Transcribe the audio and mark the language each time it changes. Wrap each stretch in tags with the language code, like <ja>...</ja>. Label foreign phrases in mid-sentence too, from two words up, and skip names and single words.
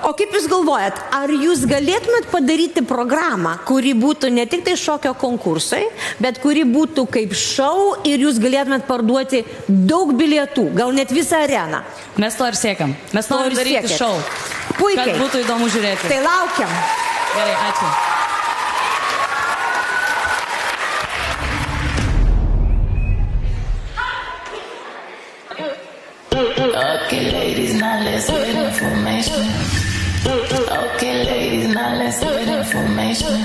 <lt>O kaip jūs galvojat, ar jūs galėtumėt padaryti programą, kuri būtų ne tik tai šokio konkursai, bet kuri būtų kaip šou ir jūs galėtumėt parduoti daug bilietų, gal net visą areną? Mes to ir siekiam. Mes norim daryti šou. Puikiai. Kad būtų įdomu žiūrėti. Tai laukiam. Gerai, ačiū.</lt> <en>Okay, ladies, now let's get information. Okay, ladies, now let's get information.</en>